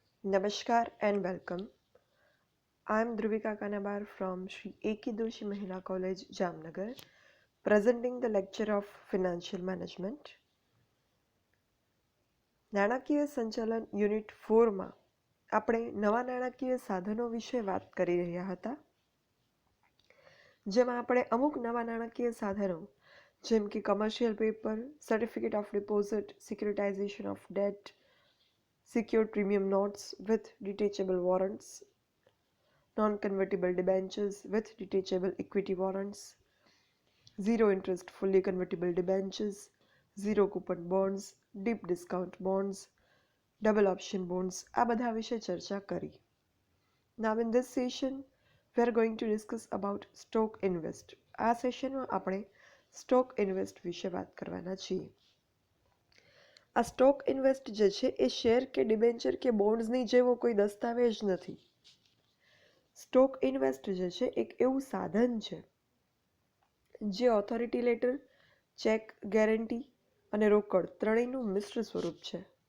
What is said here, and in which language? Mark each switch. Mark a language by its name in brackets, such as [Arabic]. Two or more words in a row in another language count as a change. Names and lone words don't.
[English] Namaskar and welcome. I am Dhruvika Kanabar from Sri A.K. Doshi Mahila College, Jamnagar, presenting the lecture of Financial Management. [Gujarati] નાણાકીય સંચાલન યુનિટ 4માં આપણે નવા નાણાકીય સાધનો વિશે વાત કરી રહ્યા હતા, જેમાં આપણે અમુક નવા નાણાકીય સાધનો જેમ કે [English] commercial paper, certificate of deposit, securitization of debt, secured premium notes with detachable warrants, non-convertible debentures with detachable equity warrants, zero interest fully convertible debentures, zero coupon bonds, deep discount bonds, double option bonds [Gujarati] આ બધા વિશે ચર્ચા કરી. [English] Now in this session we are going to discuss about stock invest. [Gujarati] આ સેશનમાં આપણે [English] stock invest [Gujarati] વિશે વાત કરવાના છીએ. આ [English] stock invest [Gujarati] જે છે એ શેર કે ડિબેન્ચર કે બોન્ડ્સની જેવો કોઈ દસ્તાવેજ નથી. [English] stock invest [Gujarati] જે છે એક એવું સાધન છે જે [English] authority letter, [Gujarati] ચેક, ગેરંટી અને રોકડ ત્રણેયનું મિશ્ર સ્વરૂપ છે.